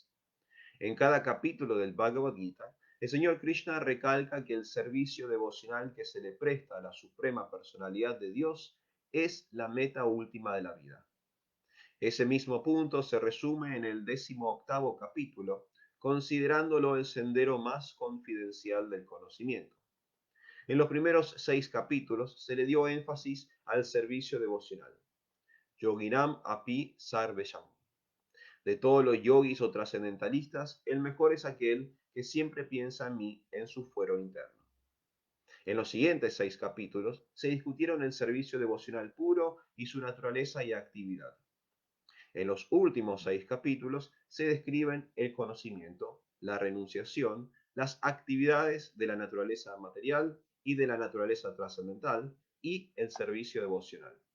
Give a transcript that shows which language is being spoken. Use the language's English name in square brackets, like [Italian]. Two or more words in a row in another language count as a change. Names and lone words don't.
[Spanish] En cada capítulo del Bhagavad Gita, el Señor Krishna recalca que el servicio devocional que se le presta a la suprema personalidad de Dios es la meta última de la vida. Ese mismo punto se resume en el 18º capítulo, considerándolo el sendero más confidencial del conocimiento. En los primeros 6 capítulos se le dio énfasis al servicio devocional. [Sanskrit] योगिनाम् अपि सर्वेषाम्. [Spanish] De todos los yogis o trascendentalistas, el mejor es aquel que siempre piensa en mí en su fuero interno. En los siguientes 6 capítulos se discutieron el servicio devocional puro y su naturaleza y actividad. En los últimos 6 capítulos se describen el conocimiento, la renunciación, las actividades de la naturaleza material y de la naturaleza trascendental y el servicio devocional.